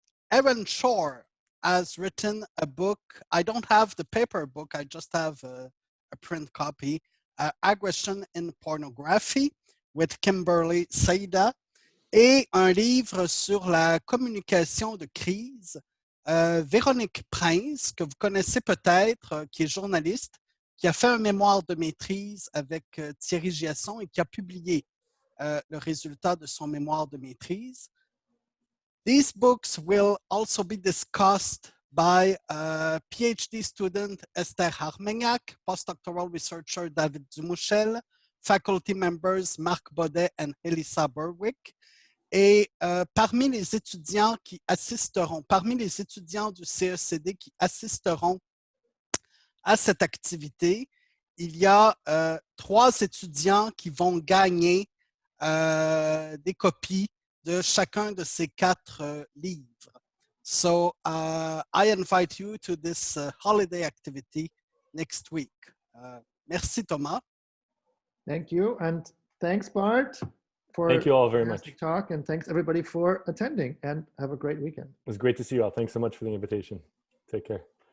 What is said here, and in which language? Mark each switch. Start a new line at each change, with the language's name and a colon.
English: Evan Shore has written a book. I don't have the paper book, I just have a print copy, Aggression in Pornography, with Kimberly Saida,
French: et un livre sur la communication de crise. Véronique Prince, que vous connaissez peut-être, qui est journaliste, qui a fait un mémoire de maîtrise avec Thierry Giasson et qui a publié le résultat de son mémoire de maîtrise.
English: These books will also be discussed by PhD student Esther Harmegnac, postdoctoral researcher David Dumouchel, faculty members Marc Baudet and Elissa Berwick.
French: Et parmi les étudiants qui assisteront, parmi les étudiants du CECD qui assisteront à cette activité, il y a 3 étudiants qui vont gagner des copies de chacun de ces 4 livres.
English: So I invite you to this holiday activity next week.
French: Merci Thomas.
English: Thank you, and thanks Bart for thank you all very much. Talk, and thanks everybody for attending, and have a great weekend. It was great to see you all. Thanks so much for the invitation. Take care.